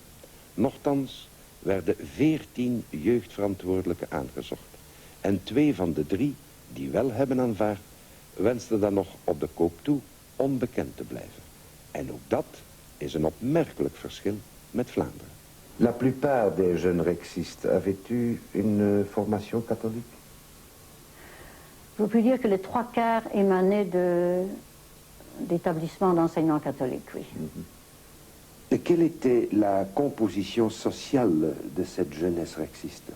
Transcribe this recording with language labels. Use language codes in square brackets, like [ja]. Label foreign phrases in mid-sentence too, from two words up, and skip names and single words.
[nl] Nochtans werden 14 jeugdverantwoordelijken aangezocht. En 2 van de 3 die wel hebben aanvaard, wensten dan nog op de koop toe onbekend te blijven. En ook dat is een opmerkelijk verschil met Vlaanderen. [fr] La plupart des jeunes rexistes avaient-tu une formation catholique? Je peux dire que les 3/4 émanaient d'établissements d'enseignement catholique, oui. Et quelle était la composition sociale de cette jeunesse rexiste?